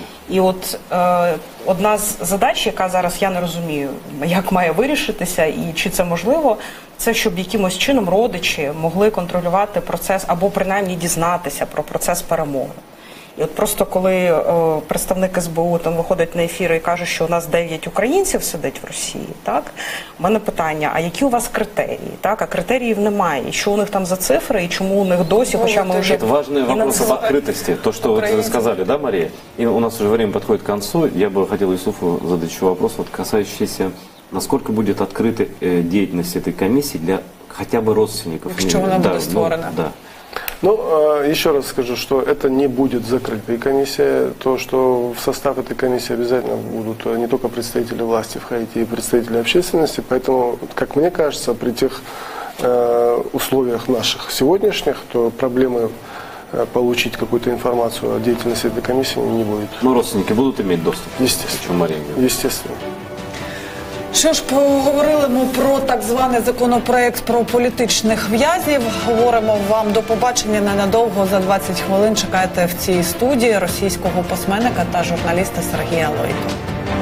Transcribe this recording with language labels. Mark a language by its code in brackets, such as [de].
[uk] І от одна з задач, яка зараз я не розумію, як має вирішитися і чи це можливо, це щоб якимось чином родичі могли контролювати процес або принаймні дізнатися про процес перемоги. І от просто коли представник СБУ там виходить на ефір і каже, що у нас 9 українців сидить в Росії, так? У мене питання, а які у вас критерії, так? А критеріїв немає. І що у них там за цифри, і чому у них досі, хоча ми вже... [ru] Это важный вопрос об открытости. То, что вы сказали, да, Мария? И у нас уже время подходит к концу. Я бы хотел Юсуфу задать еще вопрос, касающийся, насколько будет открыта деятельность этой комиссии для хотя бы родственников. [uk] Якщо вона буде створена. [ru] Да. Ну, еще раз скажу, что это не будет закрытой комиссией. То, что в состав этой комиссии обязательно будут не только представители власти в Хаити, и представители общественности. Поэтому, как мне кажется, при тех условиях наших сегодняшних, то проблемы получить какую-то информацию о деятельности этой комиссии не будет. Но родственники будут иметь доступ? Естественно. Естественно. [uk] Що ж, поговорили ми про так званий законопроект про політичних в'язнів. Говоримо вам до побачення ненадовго, за 20 хвилин. Чекайте в цій студії російського письменника та журналіста Сергія Лойко.